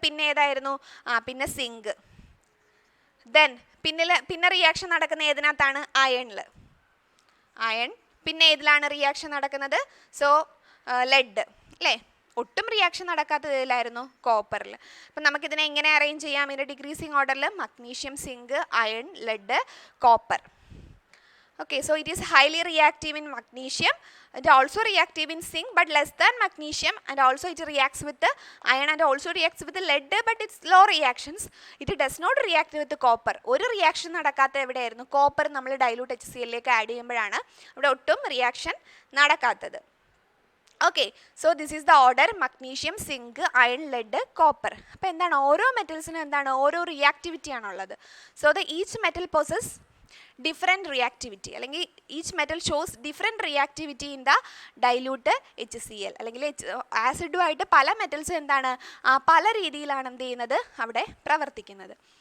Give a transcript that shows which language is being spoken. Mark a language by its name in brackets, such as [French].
[Malayalam] പിന്നെ ഏതായിരുന്നു പിന്നെ സിങ്ക്. ദെൻ പിന്നെ റിയാക്ഷൻ നടക്കുന്ന ഏതിനകത്താണ് അയണിൽ അയൺ. പിന്നെ ഏതിലാണ് റിയാക്ഷൻ നടക്കുന്നത്? സോ ലെഡ് അല്ലേ. ഒട്ടും റിയാക്ഷൻ നടക്കാത്തതിലായിരുന്നു കോപ്പറിൽ. അപ്പം നമുക്കിതിനെ എങ്ങനെ അറേഞ്ച് ചെയ്യാം? ഇതിൻ്റെ ഡിക്രീസിങ് ഓർഡറിൽ magnesium, zinc, iron, lead, copper. [English] Okay, so it is highly reactive in magnesium and also reactive in zinc but less than magnesium, and also it reacts with the iron and also reacts with the lead but it's low reactions. It does not react with the copper. [Malayalam] ഒരു reaction നടക്കാത്ത എവിടെയായിരുന്നു copper നമ്മൾ dilute HClലേക്ക് add ചെയ്യുമ്പോഴാണ് അവിടെ ഒട്ടും reaction നടക്കാത്തത്. [English] Okay, so this is the order magnesium, zinc, iron, lead, copper. [Malayalam] അപ്പോൾ എന്താണ് ഓരോ മെറ്റൽസിനും എന്താണ് ഓരോ റിയാക്ടിവിറ്റി ആണുള്ളത്. [English] So the each metal possess different reactivity, അല്ലെങ്കിൽ each metal shows different reactivity in the dilute HCl. [Malayalam] അല്ലെങ്കിൽ ആസിഡുമായിട്ട് പല മെറ്റൽസ് എന്താണ് പല രീതിയിലാണ് എന്ത് ചെയ്യുന്നത് അവിടെ പ്രവർത്തിക്കുന്നത്.